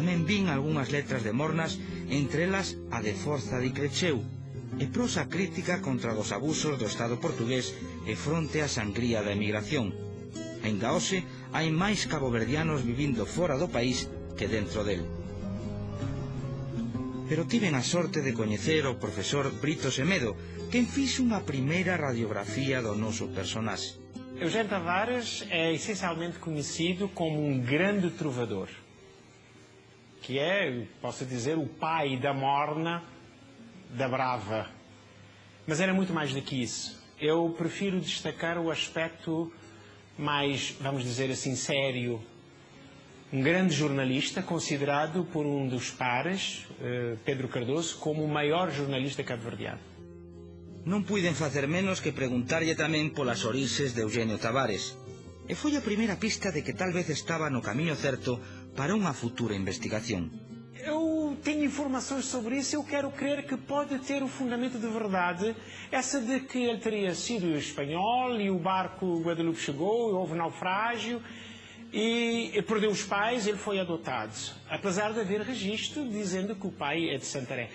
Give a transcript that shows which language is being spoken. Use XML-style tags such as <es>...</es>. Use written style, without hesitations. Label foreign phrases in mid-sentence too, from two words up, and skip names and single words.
<gl>Tamén vin algunhas letras de Mornas, entre elas a de Forza di Crecheu, e prosa crítica contra os abusos do Estado portugués e fronte á sangría da emigración. En Gaose hai máis caboverdianos vivindo fora do país que dentro del. Pero tiven a sorte de coñecer o profesor Brito Semedo, quen fixo unha primeira radiografía do noso personaxe.</gl> <pt>Eugenio Tavares é essencialmente conhecido como um grande trovador, que é, posso dizer, o pai da morna, da brava. Mas era muito mais do que isso. Eu prefiro destacar o aspecto mais, vamos dizer assim, sério. Um grande jornalista, considerado por um dos pares, Pedro Cardoso, como o maior jornalista cabo-verdiano.</pt> <gl>Non puiden facer menos que preguntarlle tamén polas orixes de Eugenio Tavares, e foi a primeira pista de que tal vez estaba no camiño certo para unha futura investigación.</gl> <pt>Eu tenho informações sobre isso, eu quero crer que pode ter o fundamento de verdade, essa de que ele teria sido espanhol e o barco Guadalupe chegou, houve naufrágio e perdeu os pais, ele foi adotado. Apesar de haver registro dizendo que o pai é de Santarém.</pt>